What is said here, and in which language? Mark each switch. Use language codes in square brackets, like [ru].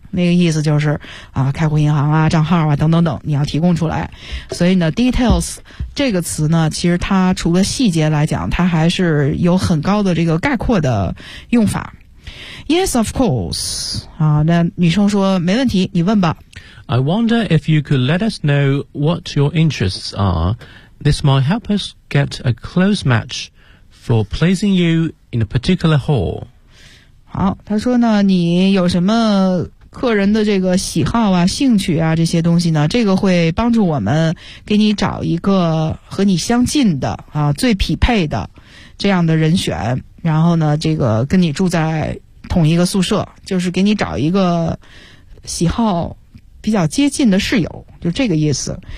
[zh] 那个意思就是啊，开户银行啊、账号啊等等等，你要提供出来。所以呢 ，details 这个词呢，其实它除了细节来讲，它还是有很高的这个概括的用法。 [en] Yes, of course. [zh] 啊，那女生说没问题，你问吧。 [en] I wonder if you could let us know what your interests are. This might help us get a close match for placing you in a particular hall. [zh] 好，她说呢，你有什么？客人的这个喜好啊、兴趣啊这些东西呢，这个会帮助我们给你找一个和你相近的啊、最匹配的这样的人选，然后呢，这个跟你住在同一个宿舍，就是给你找一个喜好比较接近的室友，就这个意思。